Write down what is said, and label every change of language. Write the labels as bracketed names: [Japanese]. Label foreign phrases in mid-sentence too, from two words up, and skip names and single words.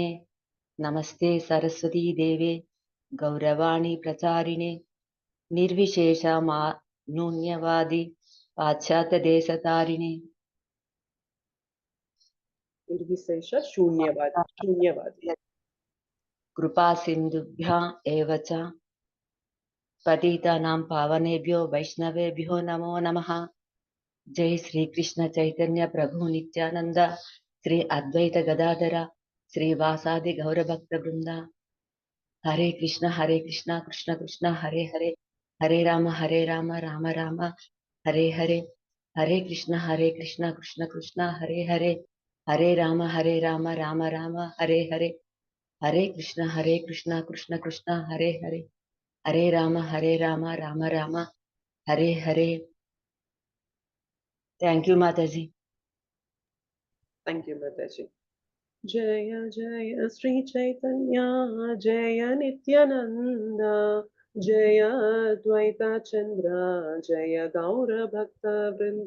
[Sanskrit] నమస్తే సరస్వతీ దేవే గౌరవాణి ప్రచారిణే నిర్విశేషమానూన్యవాది పాశ్చాత్య దేశతారిణే. నిర్విశేష శూన్యవాది. కృపా సింధుభ్యా ఏవ చ పతితానాం పావనేభ్యో వైష్ణవేభ్యో నమో నమః. జై శ్రీకృష్ణ చైతన్య ప్రభు నిత్యానంద శ్రీ అద్వైత గదాధర శ్రీవాసాది గౌరభక్త బృంద. హరే కృష్ణ కృష్ణ కృష్ణ హరే హరే హరే రామ రామ రామ హరే హరే. హరే కృష్ణ కృష్ణ కృష్ణ హరే హరే హరే రామ రామ రామ హరే హరే. హరే కృష్ణ కృష్ణ కృష్ణ హరే హరే హరే రామ రామ రామ హరే హరే. [English] Thank you మాతాజీ. Thank you మాతాజీ. [Sanskrit] జయ జయ శ్రీ చైతన్య జయ నిత్యానంద జయ ద్వైత చంద్ర జయ గౌర భక్త వృంద.